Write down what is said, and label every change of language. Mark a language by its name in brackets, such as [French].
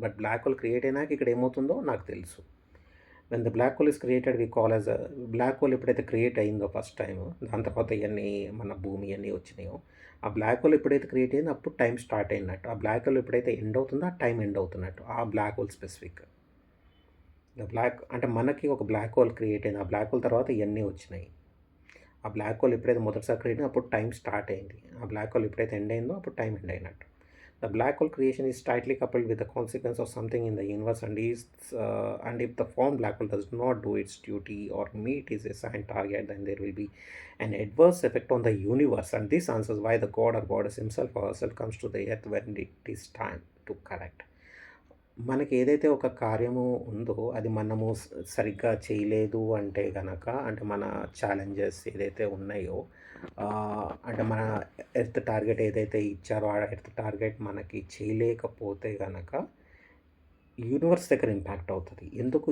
[Telugu] But black hole create అయినాక ఇక్కడ ఏమవుతుందో నాకు తెలుసు. [English] when the black hole [Telugu] is created we call as black hole ఎప్పుడైతే క్రియేట్ అయిందో ఫస్ట్ టైం, దాని తర్వాత ఇవన్నీ మన భూమి ఇవన్నీ వచ్చినాయో, ఆ బ్లాక్ హోల్ ఎప్పుడైతే క్రియేట్ అయిందో అప్పుడు టైం స్టార్ట్ అయినట్టు. ఆ బ్లాక్ హోల్ ఎప్పుడైతే ఎండ్ అవుతుందో ఆ టైం ఎండ్ అవుతున్నట్టు. ఆ black hole specific. The black అంటే మనకి ఒక బ్లాక్ హోల్ క్రియేట్ అయింది. ఆ బ్లాక్ హోల్ తర్వాత ఇవన్నీ వచ్చినాయి. ఆ బ్లాక్ హోల్ ఎప్పుడైతే మొదటిసారి క్రియేట్ అయిందో అప్పుడు టైం స్టార్ట్ అయింది. ఆ బ్లాక్ హోల్ ఎప్పుడైతే ఎండ్ అయిందో అప్పుడు టైం ఎండ్ అయినట్టు. [English] The black hole creation is tightly coupled with the consequence of something in the universe, and if the formed black hole does not do its duty or meet its assigned target, then there will be an adverse effect on the universe. And this answers why the god or goddess himself or herself comes to the earth when it is time to correct. [Telugu] మనకి ఏదైతే ఒక కార్యము ఉందో అది మనము సరిగ్గా చేయలేదు అంటే గనక, అంటే మన ఛాలెంజెస్ ఏదైతే ఉన్నాయో, అంటే మన ఎర్త్ టార్గెట్ ఏదైతే ఇచ్చారో ఆ ఎర్త్ టార్గెట్ మనకి చేయలేకపోతే గనక యూనివర్స్ దగ్గర ఇంపాక్ట్ అవుతుంది. ఎందుకు?